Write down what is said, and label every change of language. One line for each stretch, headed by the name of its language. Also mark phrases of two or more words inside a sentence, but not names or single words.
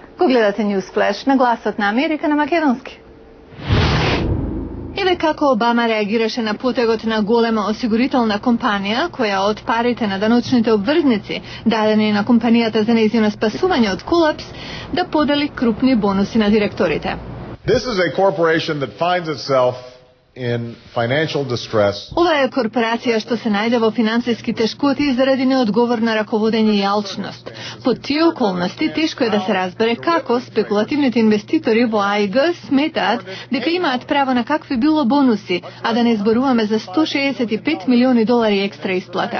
Macedonian: Го гледате
English: News Flash
Macedonian: на Гласот на Америка на македонски. Еве како Обама реагираше на потегот на голема осигурителна компанија, која од парите на даночните обврзници, дадени на компанијата за нејзино спасување од колапс, да подели крупни бонуси на директорите.
English: This is a corporation that finds itself in financial distress.
Macedonian: Ова е корпорација што се најде во финансиски тешкоти заради неодговорно раководење и алчност. Под тие околности тешко е да се разбере како спекулативните инвеститори во АИГ сметаат дека имаат право на какви било бонуси, а да не зборуваме за $165 милиони екстра исплата.